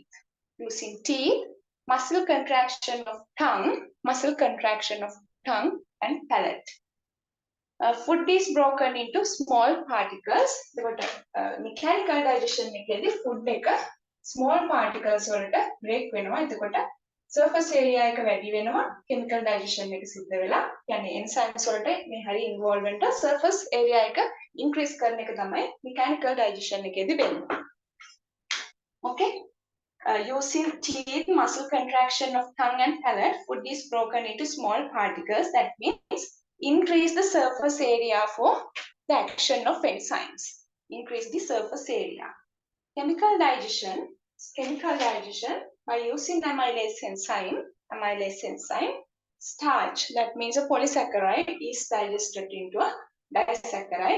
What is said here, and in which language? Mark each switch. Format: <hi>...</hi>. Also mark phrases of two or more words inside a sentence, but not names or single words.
<en>Using teeth, muscle contraction of tongue and palate. Food is broken into small particles. Mechanical digestion</en> <si>එකේදී food එක</si> <en>small particles</en> <si>වලට break වෙනවා. එතකොට</si> <en>surface area</en> <si>එක වැඩි වෙනවා.</si> <en>Chemical digestion</en> <si>එක සිද්ධ වෙලා يعني enzymes වලට මේ හරි involvement</si> <en>surface area</en> <si>එක increase කරන එක තමයි</si> <en>mechanical digestion</en> <si>එකේදී වෙන්නේ.</si> <en>Okay? Using teeth, muscle contraction of tongue and palate, food is broken into small particles. That means increase the surface area for the action of enzymes. Increase the surface area. Chemical digestion by using amylase enzyme, starch, that means a polysaccharide, is digested into a disaccharide.</en>